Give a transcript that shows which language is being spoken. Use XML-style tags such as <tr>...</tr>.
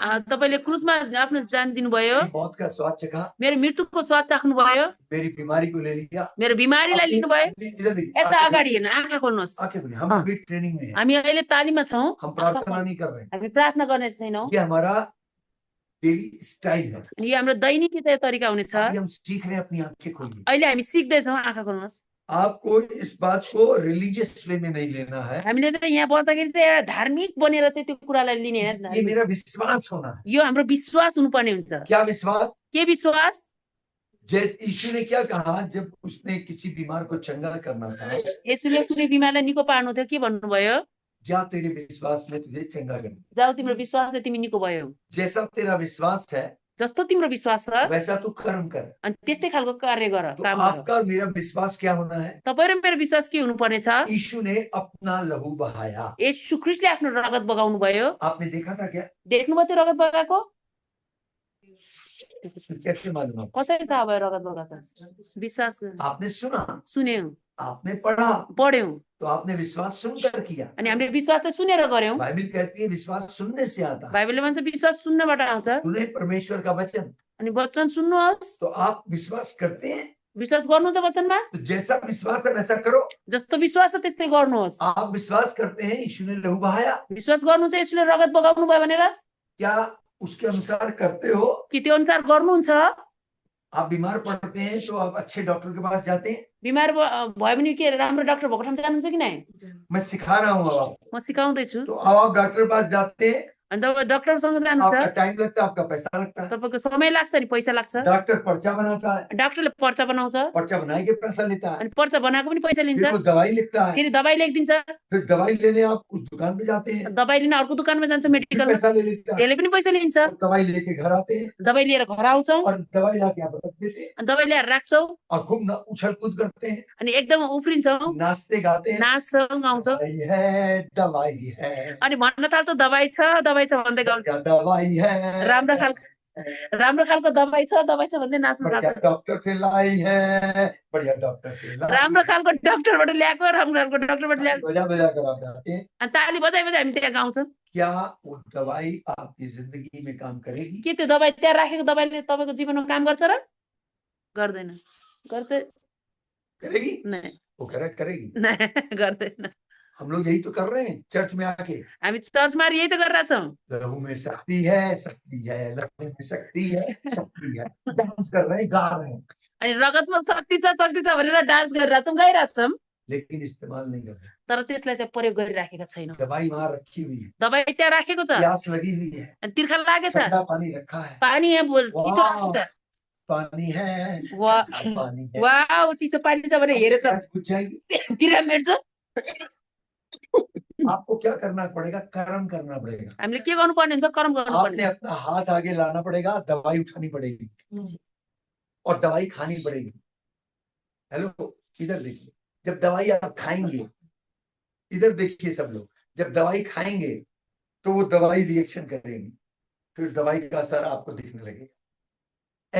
<ne>तपाईले क्रुसमा आफ्नो जान दिनुभयो,</ne> <hi>मेरी मौत का स्वाद चखा,</hi> <ne>मेरो मृत्युको स्वाद चाख्नुभयो,</ne> <hi>मेरी बीमारी को ले लिया।</hi> <ne>मेरो बिमारीलाई लिनुभयो।</ne> <hi>इधर देखिए,</hi> <ne>यता</ne> <hi>आंखें</hi> <ne>अगाडि हेर्नु, आँखा खोल्नुहोस्।</ne> <hi>आंखें खोलिए, हम अभी ट्रेनिंग में हैं,</hi> <ne>हामी अहिले तालिममा छौँ,</ne> <hi>हम प्रार्थना नहीं कर रहे हैं।</hi> <ne>हामी प्रार्थना गर्ने छैनौँ।</ne> <hi>ये हमारा डेली स्टाइल है।</hi> <ne>अनि यो हाम्रो दैनिक तरिका हुनेछ।</ne> <hi>अभी हम सीख रहे हैं, अपनी आंखें खोलिए।</hi> <ne>अहिले हामी सिक्दैछौँ, आँखा खोल्नुहोस्।</ne> <hi>आपको इस बात को रिलीजियस वे में नहीं लेना है,</hi> <ne>हामीले चाहिँ यहाँ बस्दाखेरि चाहिँ एउटा धार्मिक बनेर चाहिँ त्यो कुरालाई लिने हैन।</ne> <hi>ये मेरा विश्वास होना है।</hi> <ne>यो हाम्रो विश्वास हुनुपर्ने हुन्छ।</ne> <hi>क्या विश्वास?</hi> <ne>के विश्वास?</ne> <hi>जैसे यीशु ने क्या कहा जब उसने किसी बीमार को चंगा करना था,</hi> <ne>यसुले कुनै बिमारलाई निको पार्नु थियो, के भन्नुभयो?</ne> <hi>जा तेरे विश्वास में तुझे चंगा कर।</hi> <ne>जाऊ तिम्रो विश्वासले तिमी निको भयो।</ne> <hi>जैसा तेरा विश्वास है</hi> <ne>जस्तो तिम्रो विश्वास छ</ne> <hi>वैसा तू कर्म कर।</hi> <ne>अनि त्यस्तै खालको कार्य गर,</ne> <hi>तो</hi> <ne>काम गर।</ne> <hi>आपका और मेरा विश्वास क्या होना है?</hi> <ne>तपाईँ र मेरो विश्वास के हुनुपर्ने छ?</ne> <hi>यीशु ने अपना लहू बहाया।</hi> <ne>येशू ख्रीष्टले आफ्नो रगत बगाउनु भयो।</ne> <hi>आपने देखा था क्या?</hi> <ne>देख्नुभयो त्यो रगत बगाएको?</ne> <hi>कैसे मालूम आपको?</hi> <ne>कसरी थाहा भयो रगत बगाएको?</ne> <hi>विश्वास आपने सुना,</hi> <ne>सुन्यौं,</ne> <hi>आपने पढ़ा,</hi> <ne>पढ्यौं,</ne> <hi>तो आपने विश्वास सुनकर किया।</hi> <ne>अनि हामीले विश्वास चाहिँ सुनेर गर्यौं।</ne> <hi>बाइबल कहती है विश्वास सुनने से आता है।</hi> <ne>बाइबलले भन्छ विश्वास सुन्नबाट आउँछ।</ne> <hi>सुने परमेश्वर का वचन,</hi> <ne>अनि वचन सुन्नुहोस्।</ne> <hi>तो आप विश्वास करते हैं,</hi> <ne>विश्वास गर्नुहुन्छ वचनमा?</ne> <hi>तो जैसा विश्वास है वैसा करो।</hi> <ne>जस्तो विश्वास छ त्यस्तै गर्नुहोस्।</ne> <hi>आप विश्वास करते हैं यीशु ने लहू बहाया,</hi> <ne>विश्वास गर्नुहुन्छ यसुले रगत बगाउनु भयो भनेर?</ne> <hi>क्या उसके अनुसार करते हो?</hi> <ne>कि त्यो अनुसार गर्नुहुन्छ?</ne> <hi>आप बीमार पड़ते हैं तो आप अच्छे डॉक्टर के पास जाते हैं?</hi> <ne>बिमार भयो भने के राम्रो डाक्टर भएको ठाउँ जानुहुन्छ कि नै?</ne> <hi>मैं सिखा रहा हूँ अब आपको।</hi> <ne>म सिकाउँदैछु।</ne> <hi>तो अब आप डॉक्टर के पास जाते हैं,</hi> <ne>अनि तपाईँ डाक्टरसँग</ne> <hi>आपका</hi> <ne>जानुहुन्छ,</ne> <hi>टाइम लगता है, आपका पैसा लगता है।</hi> <ne>तपाईँको समय लाग्छ नि पैसा लाग्छ।</ne> <hi>डॉक्टर पर्चा बनाता है,</hi> <ne>डाक्टरले पर्चा बनाउँछ,</ne> <hi>पर्चा बनाए के पैसा लेता है,</hi> <ne>अनि पर्चा बनाएको पनि पैसा लिन्छ,</ne> <hi>फिर वो दवाई लिखता है,</hi> <ne>फेरि दबाई लेखिदिन्छ,</ne> <hi>फिर दवाई लेने आप उस दुकान पे जाते हैं,</hi> <ne>दबाई लिन अर्को दुकानमा जान्छ</ne> <hi>फिर</hi> <ne>मेडिकलमा,</ne> <hi>पैसा ले लेता है,</hi> <ne>त्यसले पनि पैसा लिन्छ।</ne> <hi>और दवाई लेके घर आते हैं</hi> <ne>दबाई लिएर घर आउँछौँ,</ne> <hi>और दवाई लाके आप रख देते हैं</hi> <ne>अनि दबाई ल्याएर राख्छौँ,</ne> <hi>और खूब उछल कूद करते हैं,</hi> <ne>अनि एकदम उफ्रिन्छौँ,</ne> <hi>नाचते गाते हैं,</hi> <ne>नाच्छौँ, गाउँछौँ,</ne> <hi>दवाई है,</hi> <ne>अनि भन्न थाल्छौँ दबाई छ भन्दै गाउँछ।</ne> <hi>क्या दवाई है,</hi> <ne>राम्रो खालको दबाई छ भन्दै नाच्नु</ne> <hi>बढ़िया डॉक्टर से लाई है, बढ़िया डॉक्टर से लाई,</hi> <ne>राम्रो खालको डाक्टरबाट ल्याएको, राम्रो खालको डाक्टरबाट ल्याएको,</ne> <hi>बजा बजा कर आप जाते हैं।</hi> <ne>अनि ताली बजाइ हामी त्यहाँ गाउँछौँ।</ne> <hi>क्या वो दवाई आपकी जिंदगी में काम करेगी?</hi> <ne>के त्यो दबाई त्यहाँ राखेको दबाईले तपाईँको जीवनमा काम गर्छ र? गर्दैन।</ne> <hi>करेगी? नहीं, वो करेगी। नहीं,</hi> <ne>गर्दैन।</ne> <hi>हम लोग यही तो कर रहे हैं चर्च में आके।</hi> <ne>हामी चर्चमा यही त गरिरहेको छौँ।</ne> <hi>लहू में शक्ति है, शक्ति है, लहू में शक्ति है, शक्ति है, डांस कर रहे हैं, गा रहे हैं,</hi> <ne>अनि रगतमा शक्ति छ भनेर डान्स गरिरहेको छौँ, गाइरहेको छौँ,</ne> <hi>लेकिन इस्तेमाल नहीं कर रहे।</hi> <ne>तर त्यसलाई चाहिँ प्रयोग गरिराखेका छैनौँ।</ne> <hi>दवाई वहां रखी हुई है,</hi> <ne>दबाई त्यहाँ राखेको छ,</ne> <hi>प्यास लगी हुई है,</hi> <ne>अनि तिर्खा लागेछ,</ne> <hi>ठंडा पानी रखा है,</hi> <ne>पानी यहाँ</ne> <hi>वाह, पानी है, वाह, पानी है,</hi> <ne>वाह, चिसो पानी छ भने हेरेछ,</ne> <hi>कुछ जाएगी।</hi> <ne>तिर्खा मेट्छ।</ne> <hi>आपको क्या करना पड़ेगा? कर्म करना पड़ेगा।</hi> <ne>हामीले के गर्नुपर्ने हुन्छ? कर्म</ne> <hi>आपने</hi> <ne>गर्नुपर्ने।</ne> <hi>अपना हाथ आगे लाना पड़ेगा, दवाई उठानी पड़ेगी और दवाई खानी पड़ेगी। हेलो, इधर देखिए, जब दवाई आप खाएंगे, इधर देखिए सब लोग, जब दवाई खाएंगे तो वो दवाई रिएक्शन करेगी, फिर दवाई का असर आपको दिखने लगेगा।</hi>